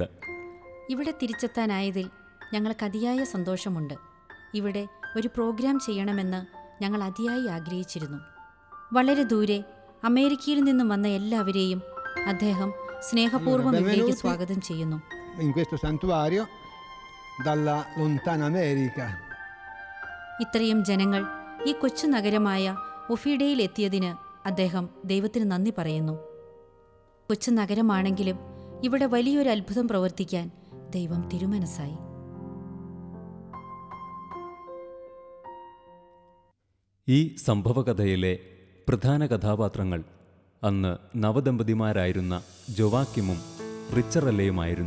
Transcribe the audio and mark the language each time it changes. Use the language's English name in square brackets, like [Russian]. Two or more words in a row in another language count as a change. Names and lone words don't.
[Malayalam] ഇവിടെ തിരിച്ചെത്താനായതിൽ ഞങ്ങൾക്ക് അതിയായ സന്തോഷമുണ്ട്. ഇവിടെ ഒരു പ്രോഗ്രാം ചെയ്യണമെന്ന് ഞങ്ങൾ അതിയായി ആഗ്രഹിച്ചിരുന്നു. വളരെ ദൂരെ അമേരിക്കയിൽ നിന്നും വന്ന എല്ലാവരെയും അദ്ദേഹം സ്നേഹപൂർവ്വം ഇവിടേക്ക് സ്വാഗതം ചെയ്യുന്നു. [Italian] In questo santuario dalla lontana America. [Malayalam] ഇത്രയും ജനങ്ങൾ ഈ കൊച്ചു നഗരമായ ഒഫീഡയിൽ എത്തിയതിന് അദ്ദേഹം ദൈവത്തിന് നന്ദി പറയുന്നു. കൊച്ചു നഗരമാണെങ്കിലും ഇവിടെ വലിയൊരു അത്ഭുതം പ്രവർത്തിക്കാൻ ദൈവം തിരുമനസ്സായി. ഈ സംഭവകഥയിലെ പ്രധാന കഥാപാത്രങ്ങൾ അന്ന് നവദമ്പതിമാരായിരുന്ന ജോവാക്കിമും റിച്ചറല്ലയുമായിരുന്നു.